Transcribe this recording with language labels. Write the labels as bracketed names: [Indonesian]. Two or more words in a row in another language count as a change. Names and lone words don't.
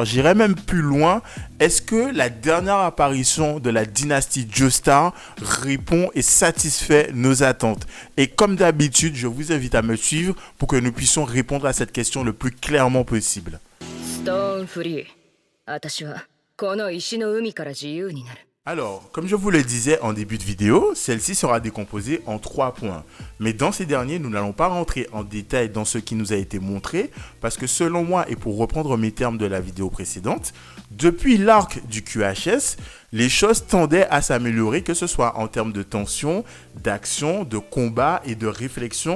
[French] J'irai même plus loin, est-ce que la dernière apparition de la dynastie Joestar répond et satisfait nos attentes? Et comme d'habitude, je vous invite à me suivre pour que nous puissions répondre à cette question le plus clairement possible. [Japanese] Stone Free, 私はこの石の海から自由になる。 [French] Alors, comme je vous le disais en début de vidéo, celle-ci sera décomposée en 3 points. Mais dans ces derniers, nous n'allons pas rentrer en détail dans ce qui nous a été montré, parce que selon moi, et pour reprendre mes termes de la vidéo précédente, depuis l'arc du QHS, les choses tendaient à s'améliorer, que ce soit en termes de tension, d'action, de combat et de réflexion.